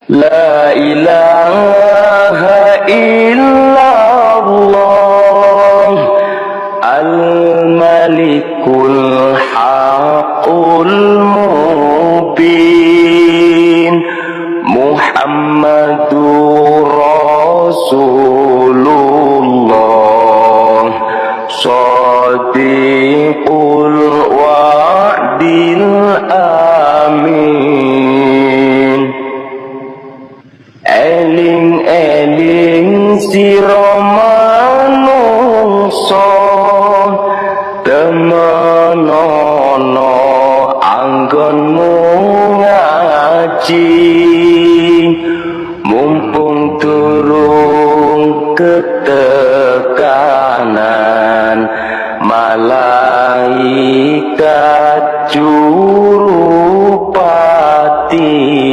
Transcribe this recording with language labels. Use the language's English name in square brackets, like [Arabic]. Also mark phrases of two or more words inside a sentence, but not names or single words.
[Arabic] لا إله إلا الله الملك الحق المبين محمد رسول الله صادق الوعد الأمين. [Javanese] Eling-eling sira manungsa temenono anggonmu ngaji mumpung turung ketekanan malaikat jurupati.